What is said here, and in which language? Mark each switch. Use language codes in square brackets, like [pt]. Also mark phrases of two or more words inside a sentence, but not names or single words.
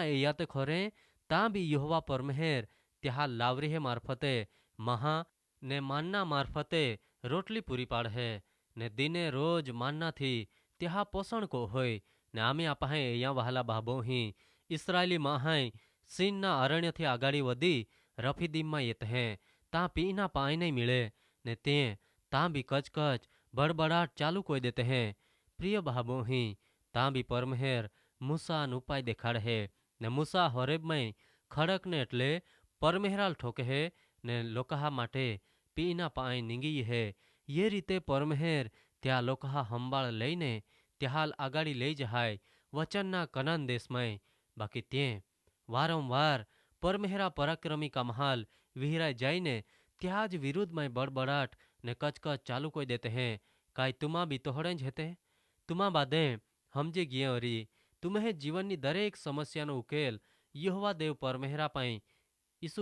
[bhb] ए याते खोरे ता भी यहोवा परमेहर त्याल लावरी है मार्फते महा ने मानना मार्फते रोटली पूरी पाड़ है ने दिने रोज मानना थी त्या पोषण को होय ने आमे आपाहे या वहाला भाबो ही इसराइली माहाय सीनना अरण्य थी आगाड़ी वधी रफीदीम में येत हैं ता पीना पाई नहीं मिले ने ते ता भी कचकच बड़बड़ाट चालू कोई देते हैं। प्रिय भाबो ही ता भी परमेहर मूसा न उपाय देखाड़ है ने मूसा होरेब में खड़क ने एटले परमेहराल ठोके है ने लोकहा माटे पीना पाई નીંગી है ये रीते परमेहर त्या लोकहा हंबाळ लईने त्याहाल आगाड़ी लई जहाय वचनना कनान देश में बाकी ते वारंवार परमेहरा पराक्रमी का महाल विहिराय जाइने त्याज विरुद्ध में बड़बड़ाट ने कचकच चालू कोई देते हैं काई तुमा भी तोहड़ेंज हेते तुमा बादे हमजे गिये अरी तुम्हें जीवन की दरेक समस्या नो उकेल यहोवा देव परमेहरा पाई यीशु